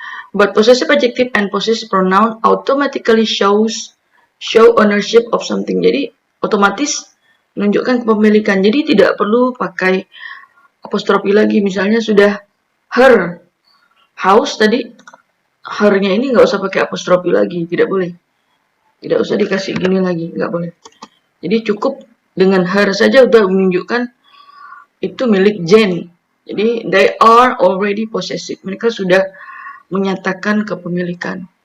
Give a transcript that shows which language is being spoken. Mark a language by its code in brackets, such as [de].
[en] But possessive adjective and possessive pronoun automatically show ownership of something. [id] Jadi otomatis menunjukkan kepemilikan. Jadi tidak perlu pakai apostrofi lagi. Misalnya sudah [en] her house [id] tadi, her-nya ini nggak usah pakai apostrofi lagi. Tidak boleh. Tidak usah dikasih gini lagi. Nggak boleh. Jadi cukup dengan her saja udah menunjukkan itu milik Jane. Jadi [en] they are already possessive. [id] Mereka sudah menyatakan kepemilikan.